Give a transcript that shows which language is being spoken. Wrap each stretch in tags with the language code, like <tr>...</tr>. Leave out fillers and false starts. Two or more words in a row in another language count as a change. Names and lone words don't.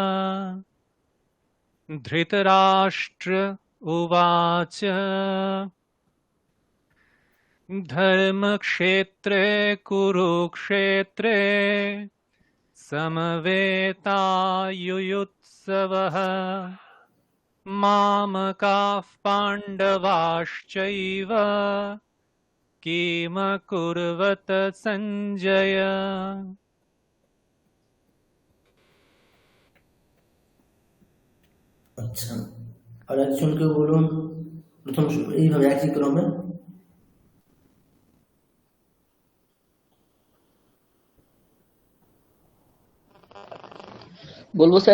<sa>धृतराष्ट्र उवाच धर्मक्षेत्रे कुरुक्षेत्रे समवेतायुयुत्सवः मामकाः पाण्डवाश्चैव किम कुर्वत संजय।</sa> <bn>আচ্ছা, আর একজনকে বলুন প্রথম এইভাবে একই ক্রমে। বলবো স্যার?</bn>